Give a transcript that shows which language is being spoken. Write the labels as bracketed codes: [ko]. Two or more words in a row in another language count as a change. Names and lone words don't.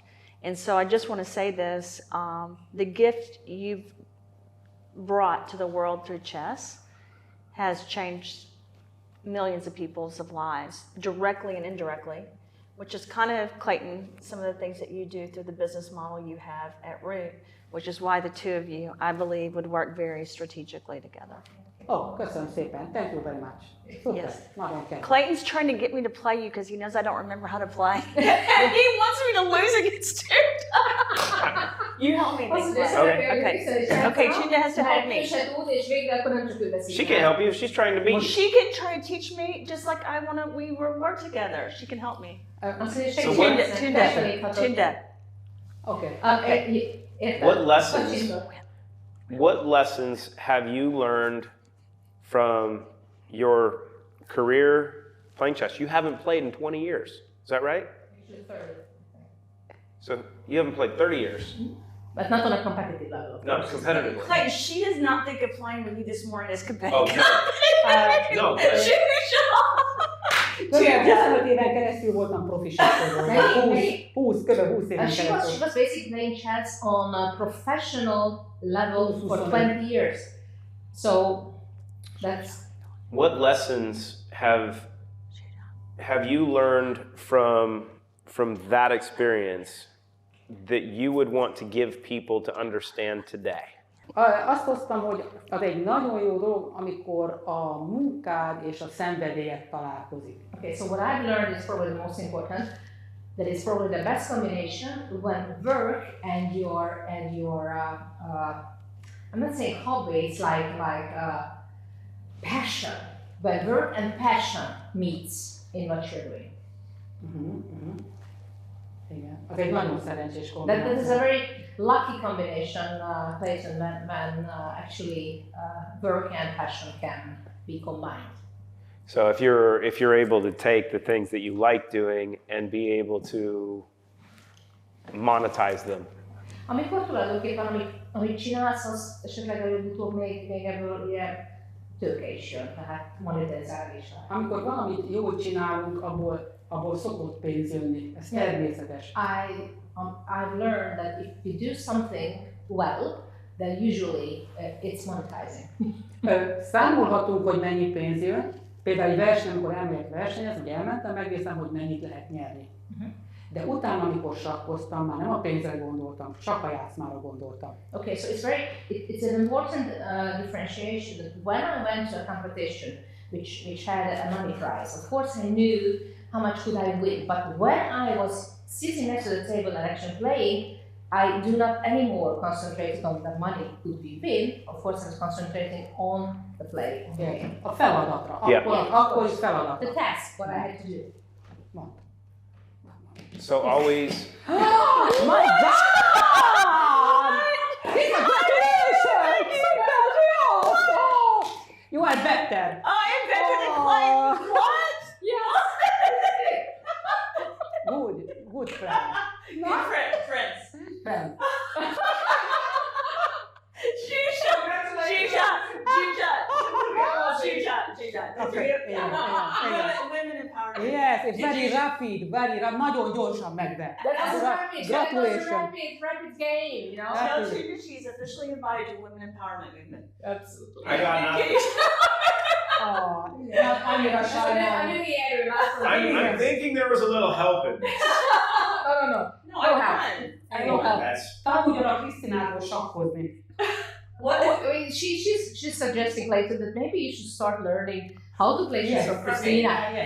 [en] And so I just want to say this, the gift you've brought to the world through chess has changed millions of people's lives, directly and indirectly, which is kind of, Clayton, some of the things that you do through the business model you have at Root, which is why the two of you, I believe, would work very strategically together. [hu] Oh, köszönöm szépen. [en] Thank you very much. [hu] Szuper. [en] Yes. [hu] Nagyon kedves. [en] Clayton's trying to get me to play you because he knows I don't remember how to play. He wants me to lose against Tunde. You help me. [hu] Azt Nick. mondja, [en] Okay. Okay, Tunde has to help me. [hu] És végre akkor nem csak ő veszik. [en] She can't help you. She's trying to beat you. She can try to teach me just like we work together. She can help me. [hu] Azt mondja, [en] So what- Tunde. [hu] Oké. [en] What lessons have you learned from your career playing chess? You haven't played in 20 years. Is that right? So you haven't played 30 years. But not on a competitive level. No, competitively. Clayton, she does not think of playing with you this morning as Oh, competitive. no. She but- [hu] Kb. 25 éven keresztül voltam profi sakkozó. Kb. 20 éven [en] She [hu] keresztül. [en] was basically playing chess on a professional level for 20 years. So that's What lessons have you learned from that experience that you would want to give people to understand today? [hu] Azt hoztam, hogy az egy nagyon jó dolog, amikor a munkád és a szenvedélyed találkozik. [en] okay. So what I've learned is probably the most important. That is probably the best combination when work and your I'm not saying hobby. It's like passion. When work and passion meets in what you're doing. [hu] Igen. Az egy nagyon szerencsés [en] That is a [hu] kombináció. [en] very lucky combination, Clayton, when actually work and passion can be combined. So if you're able to take the things that you like doing and be able to monetize them. [hu] Amikor tulajdonképpen, amit csinálsz, az esetleg előbb-utóbb még ebből ugye tőke is jön, tehát monetizálás. Amikor valamit jól csinálunk, abból szokott pénz jönni. Ez természetes. [en] I've learned that if you do something well, then usually it's monetizing. [hu] Számolhatunk, hogy mennyi pénz jön. Például egy verseny, amikor elmegyek versenyezni, hogy elmentem, megnézem, hogy mennyit lehet nyerni. De utána, amikor sakkoztam, már nem a pénzre gondoltam, csak a játszmára gondoltam. [en] Okay, so it's an important differentiation that when I went to a competition which had a money prize, of course I knew how much could I win, but when I was sitting next to the table and actually playing, I do not anymore concentrate on the money could be win. Of course, I was concentrating on the play. Yeah. [hu] A feladatra. [en] Yeah. [hu] Akkor is feladat. [en] The task, what I had to do. So always My God! Congratulations! You are better. I am better than Clayton. What? Good friend. Friends. Friend. Okay, yeah. Women empowerment. Yes, it's very rapid, [hu] nagyon gyorsan megve. [en] That's [hu] Gratulation. [en] rapid game, you know? Tell Tunde she's officially invited to Women Empowerment Movement. Absolutely. I got nothing. [hu] Annyira sajnálom. [en] I'm thinking there was a little help in this. No. No, I won. That's [hu] Tanuljanak Krisztináról sakkozni. [en] She's suggesting Clayton that maybe you should start learning how to play chess from Christina. Yes.